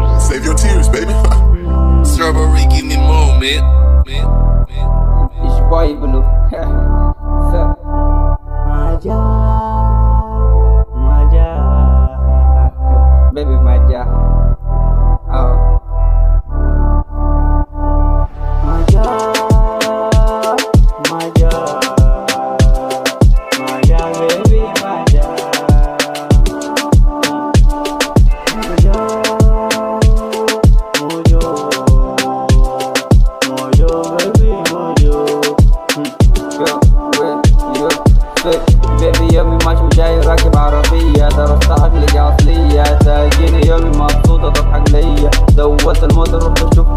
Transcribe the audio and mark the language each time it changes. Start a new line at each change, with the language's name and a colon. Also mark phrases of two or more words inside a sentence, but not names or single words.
English: Save your tears, baby. Strawberry, give me more, man. It's your boy Blue. Maja, baby Maja. Oh. Maja, baby Maja.
Arabic: بيبي يومي ماشي وجاي راكب عربية، درست عقلي أصلية، تاجيني يومي مبسوطة تضحك ليا، زودت الموتر رحت